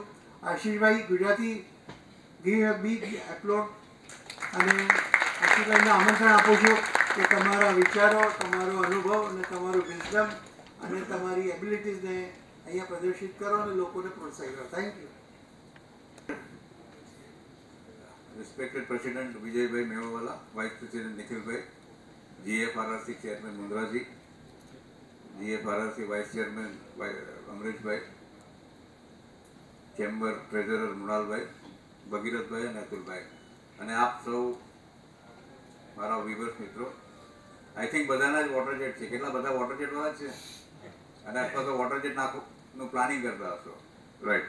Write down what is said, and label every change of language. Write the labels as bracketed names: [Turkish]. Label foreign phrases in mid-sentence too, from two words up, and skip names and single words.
[Gujarati] આશીષભાઈ ગુજરાતી [English] give a big applause. [Gujarati] અને આશીષભાઈને આમંત્રણ આપું છું કે તમારા વિચારો, તમારો અનુભવ અને તમારું વિઝડમ અને તમારી એબિલિટીઝને અહીંયા પ્રદર્શિત કરો અને લોકોને પ્રોત્સાહિત કરો. [English] thank you. Respected President Vijayભાઈ Mewawala, Vice President Nikhilભાઈ, GFRRC Chairman મુન્દ્રાજી, GFRRC Vice Chairman અમરેશભાઈ, Chamber Treasurer મૃણાલભાઈ, ભગીરથભાઈ અને અતુલભાઈ, [Gujarati] અને આપ સૌ મારા વિવર્સ મિત્રો. [English] I think [Gujarati] બધાના જ [English] water jet [Gujarati] છે. કેટલા બધા [English] water jet [Gujarati] વાળા છે અને અથવા તો [English] water jet [Gujarati] નાખવાનું પ્લાનિંગ કરતા હશો, રાઈટ?